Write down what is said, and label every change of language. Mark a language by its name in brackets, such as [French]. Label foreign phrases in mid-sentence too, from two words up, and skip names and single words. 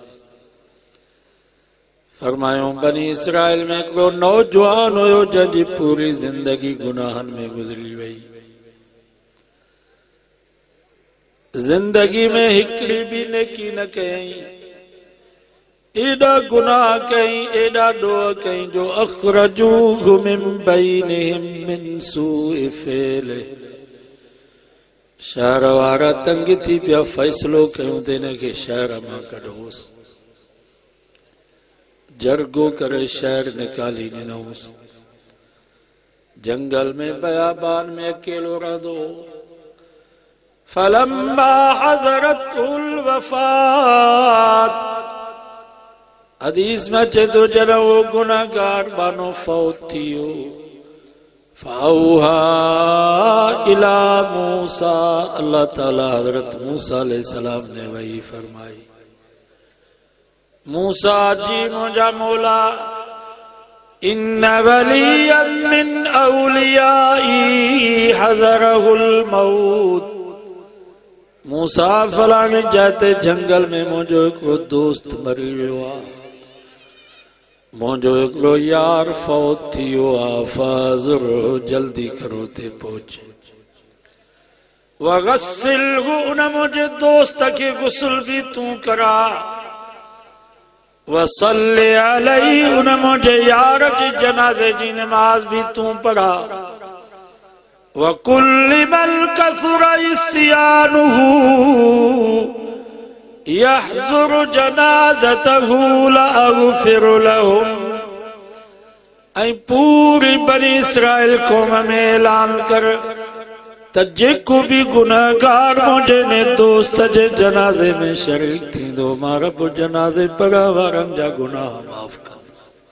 [Sindhi] फरमायो बनी इसराइल में हिकिड़ो नौजवान हुयो जंहिंजी पूरी जिंदगी गुनाहनि में गुज़री वई। जिंदगी में हिकिड़ी बि नेकी न कयई, एॾा गुनाह कई, एॾा ॾोह कई जो [Arabic] أخرجوه من بينهم من سوء فعله. [Sindhi] शहर वारा तंग थी पिया, फ़ैसिलो कयूं त हिन खे शहर मां कढोसि। जरगो करे शहर निकाली ॾिनोसि। जंगल में बयाबान में अकेलो रहंदो। [Arabic] فلما حضرته الوفاة, [Sindhi] हदीस में अचे तो जॾहिं वो गुनाहगार बानो फौत थियो, [Arabic] فأوحى إلى موسى, [Sindhi] अल्लाह ताला हज़रत मूसा अलैहिस्सलाम ने वही फरमाई, मूसा जी मुंहिंजा मौला, [Arabic] إن وليا من أوليائي حضره الموت. [Sindhi] मूसा फलाणी जाते जंगल में मुंहिंजो हिकिड़ो दोस्त मरी वियो आहे, मुंहिंजो हिकिड़ो यार फौत थी वियो आहे, फ़ाज़ुर जल्दी करो ते पहुचे। वग़स्सिलहु, उन मुंहिंजे दोस्त खे गुस्ल भी तूं करा। [Arabic] وصل عليه, [Sindhi] उन मुंहिंजे यार जे जनाज़े जी नमाज भी तूं पढ़ा। [Arabic] وقل لمن كثر عصيانه يحضر جنازته لأغفر لهم. [Sindhi] ऐं पूरी बनी इसराइल क़ौम में ऐलान कर त जेको भी गुनाहगार मुंहिंजे ने दोस्त जे जनाज़े में शरीक थींदो, मां रब जनाज़े पढ़ण वारनि जा गुनाह माफ़ कंदुसि।